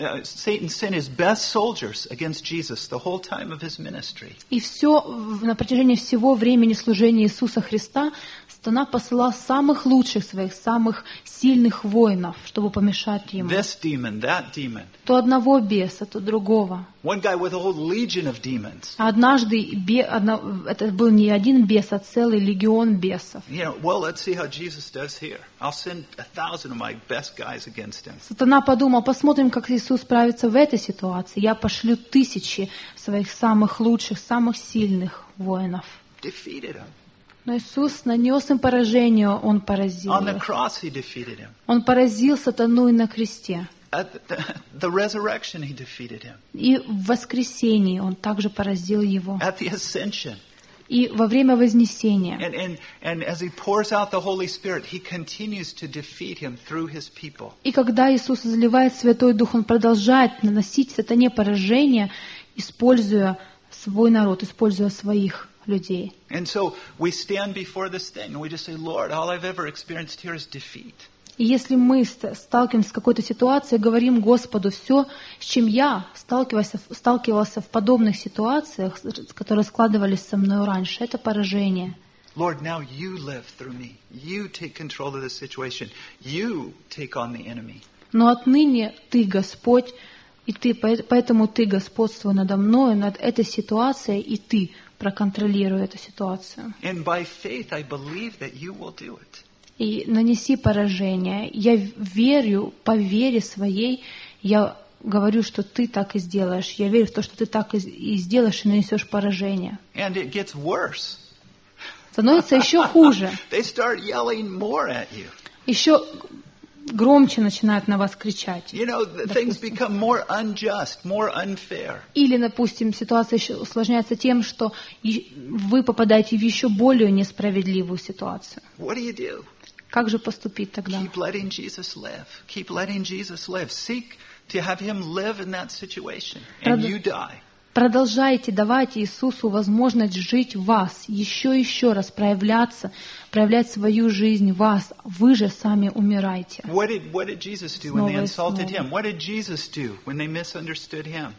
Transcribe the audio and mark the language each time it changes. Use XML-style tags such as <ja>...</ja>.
<en>Satan sent his best soldiers against Jesus the whole time of his ministry.</en> <ru>И все на протяжении всего времени служения Иисуса Христа сатана посылал самых лучших своих, самых сильных воинов, чтобы помешать ему.</ru> <en>This demon, that demon.</en> <ru>То одного беса, то другого.</ru> <en>One guy with a whole legion of demons.</en> <ru>Однажды это был не один бес, а целый легион бесов.</ru> <en>You know, well, let's see how Jesus does here. I'll send 1,000 of my best guys against him.</en> <ru>Сатана подумал, посмотрим, как Иисус справится в этой ситуации. Я пошлю тысячи своих самых лучших, самых сильных воинов.</ru> <en>Defeated him.</en> <ru>Но Иисус нанес им поражение, Он поразил их.</ru> <en>On the cross he defeated him.</en> <ru>Он поразил сатану и на кресте.</ru> <en>At the resurrection he defeated him.</en> <ru>И в воскресении он также поразил его.</ru> <en>At the ascension.</en> <ru>И во время вознесения.</ru> <en>And as he pours out the Holy Spirit, he continues to defeat him through his people.</en> <ru>И когда Иисус изливает Святой Дух, он продолжает наносить сатане поражение, используя свой народ, используя своих людей.</ru> <en>And so we stand before this thing and we just say, Lord, all I've ever experienced here is defeat.</en> <ru>И если мы сталкиваемся с какой-то ситуацией, говорим Господу, все, с чем я сталкивался в подобных ситуациях, которые складывались со мной раньше, это поражение.</ru> <en>Lord, now you live through me. You take control of the situation. You take on the enemy.</en> <ru>Но отныне ты, Господь, и ты, поэтому ты господствуй надо мной, над этой ситуацией, и ты проконтролируй эту ситуацию.</ru> <en>And by faith I believe that you will do it.</en> <ru>И нанеси поражение. Я верю, по вере своей, я говорю, что ты так и сделаешь. Я верю в то, что ты так и сделаешь, и нанесешь поражение.</ru> <en>And it gets worse.</en> <ru>Становится еще хуже.</ru> <en>They start yelling more at you.</en> <ru>Еще громче начинают на вас кричать.</ru> <en>You know, things become more unjust, more unfair.</en> <ru>Или, допустим, ситуация еще усложняется тем, что вы попадаете в еще более несправедливую ситуацию.</ru> <en>What do you do?</en> <ru>Как же поступить тогда?</ru> <en>Keep letting Jesus live. Keep letting Jesus live. Seek to have him live in that situation, and you die.</en> <ru>Продолжайте давать Иисусу возможность жить в вас, еще и еще раз проявляться, проявлять свою жизнь в вас. Вы же сами умирайте.</ru> <en>What did Jesus do when they insulted him? What did Jesus do when they misunderstood him?</en>